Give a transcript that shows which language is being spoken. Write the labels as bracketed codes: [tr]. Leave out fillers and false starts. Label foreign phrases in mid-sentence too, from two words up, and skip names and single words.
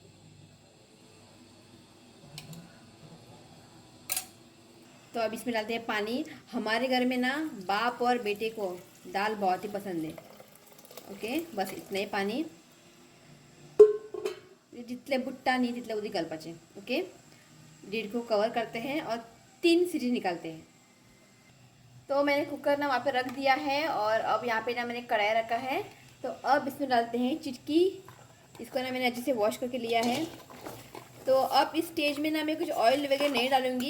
[hi] तो अब इसमें डालते हैं पानी। हमारे घर में ना बाप और बेटे को दाल बहुत ही पसंद है। ओके, बस इतना ही पानी, जितने बुट्टा नहीं [kok] तितले उदी गलपाचे। [hi] ओके, लीड को कवर करते हैं और 3 सीटी निकालते हैं। तो मैंने कुकर ना वहाँ पे रख दिया है, और अब यहाँ पे ना मैंने कढ़ाई रखा है। तो अब इसमें डालते हैं चिटकी। इसको ना मैंने अच्छे से वॉश करके लिया है। तो अब इस स्टेज में ना मैं कुछ ऑयल वगैरह नहीं डालूंगी।